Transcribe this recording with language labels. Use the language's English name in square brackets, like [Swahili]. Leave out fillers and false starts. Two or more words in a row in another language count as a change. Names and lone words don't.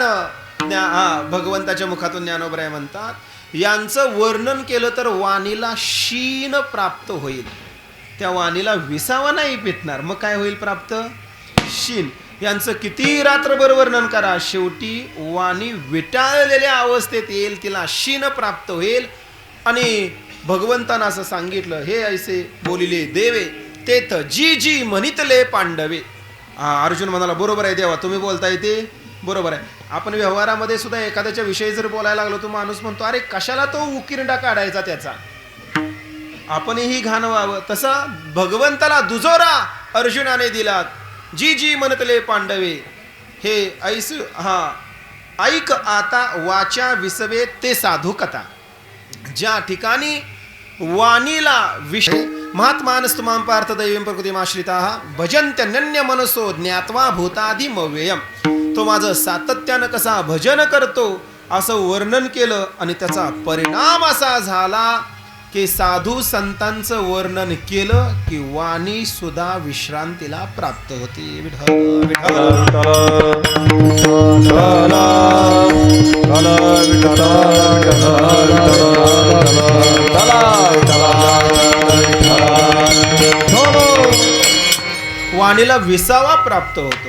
[Marathi] भगवंताच्या मुखातून ज्ञानोबराय म्हणतात, यांचं वर्णन केलं तर वाणीला शीन प्राप्त होईल, त्या वाणीला विसावा नाही पेटणार, मग काय होईल प्राप्त? शीन. यांचं किती रात्रभर वर्णन करा, शेवटी वाणी विटाळलेल्या अवस्थेत येईल, तिला शीन प्राप्त होईल. आणि भगवंतानं असं सांगितलं, हे ऐसे बोलिले देवे तेथ जी जी म्हणितले पांडवे. अर्जुन म्हणाला, बरोबर आहे देवा, तुम्ही बोलताय ते बरोबर आहे. आपण व्यवहारामध्ये सुद्धा एखाद्याच्या विषयी जर बोलायला लागलो तो माणूस म्हणतो, अरे कशाला तो उकिरडा काढायचा त्याचा, आपणही घाण व्हावं. तसा भगवंताला दुजोरा अर्जुनाने दिलात, जी जी म्हणतले पांडवे हे ऐस. ऐक आता वाचा विसवे ते साधू कथा. ज्या ठिकाणी वाणीला विषय [Sanskrit] महात्मानस्तुमां पार्थ दैवं प्रकृतिमाश्रिताः भजन्त्यनन्य मनसो ज्ञात्वा भूतादिमव्ययम्. [Marathi] तो माझं सातत्यानं कसा भजन करतो असं वर्णन केलं आणि त्याचा परिणाम असा झाला की साधू संतांचं वर्णन केलं की वाणी सुद्धा विश्रांतीला प्राप्त होते. विठ्ठल वाणीला विसावा प्राप्त होतो.